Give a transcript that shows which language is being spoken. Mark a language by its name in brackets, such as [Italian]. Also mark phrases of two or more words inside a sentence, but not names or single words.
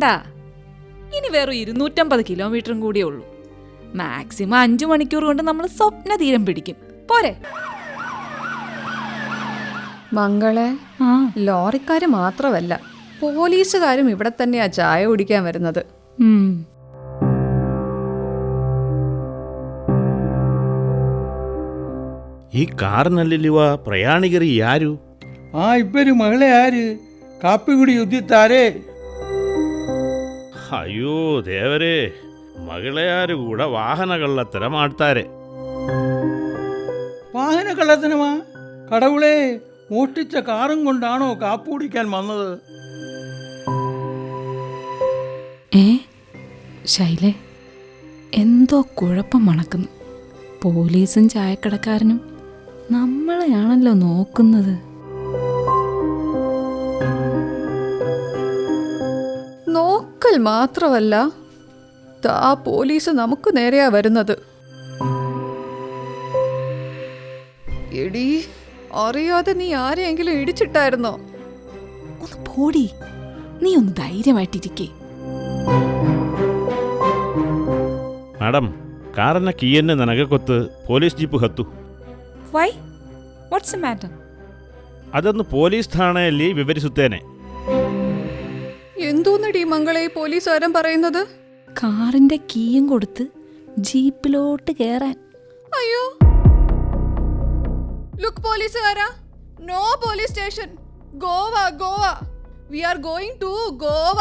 [Malayalam] ഇനി വെറും 250 കിലോമീറ്ററും കൂടിയേ ഉള്ളൂ. മാക്സിമം 5 മണിക്കൂർ കൊണ്ട് നമ്മൾ സ്വപ്ന തീരം പിടിക്കും. പോരെ? മംഗളെ, ആ ലോറിക്കാര് മാത്രമല്ല, പോലീസുകാരും ഇവിടെ തന്നെയാ ചായ കുടിക്കാൻ വരുന്നത്. [Kannada] ಈ ಕಾರ್ನಲ್ಲಿರುವ ಪ್ರಯಾಣಿಗರು ಯಾರು? ಆ ಇಬ್ಬರು ಮಹಿಳೆ ಯಾರು? ಕಾಪಿ ಕುಡಿ ಉದ್ದಿತ್ತಾರೆ. ಅಯ್ಯೋ ದೇವರೇ, ಮಹಿಳೆಯರು ಕೂಡ ವಾಹನ ಕಳ್ಳತನ ಮಾಡ್ತಾರೆ. [Malayalam] വാഹന കള്ളത്തനമാ? കടവുളെ, മോഷ്ടിച്ച കാറും കൊണ്ടാണോ കാപ്പി കുടിക്കാൻ വന്നത്? ശൈലേ, എന്തോ കുഴപ്പം മണക്കുന്നു. പോലീസും ചായക്കടക്കാരനും നമ്മളെയാണല്ലോ നോക്കുന്നത്. നോക്കൽ മാത്രമല്ല, ആ പോലീസ് നമുക്ക് നേരെയാ വരുന്നത്. എടീ, അറിയാതെ നീ ആരെയെങ്കിലും ഇടിച്ചിട്ടായിരുന്നോ? ഒന്ന് പോടി, നീ ഒന്ന് ധൈര്യമായിട്ടിരിക്കേ. [Kannada] ಮೇಡಮ್, ಕಾರನ್ನ ಕೀಯನ್ನು ನನಗೆ ಗೊತ್ತು. ಪೊಲೀಸ್ ಜೀಪ್ ಹತ್ತು. [English] Why? What's the matter? [Kannada] ಅದನ್ನು ಪೊಲೀಸ್ ಠಾಣೆಯಲ್ಲಿ ವಿವರಿಸುತ್ತೇನೆ. [Malayalam] എന്തോന്നടി മംഗളെ ഈ പോലീസുകാരൻ പറയുന്നത്? കാറിന്റെ കീയും കൊടുത്ത് ജീപ്പിലോട്ട് കേറാൻ. അയ്യോ, ലുക്ക് പോലീസുകാരാ, [English] no police station. Goa, Goa. We are going to Goa.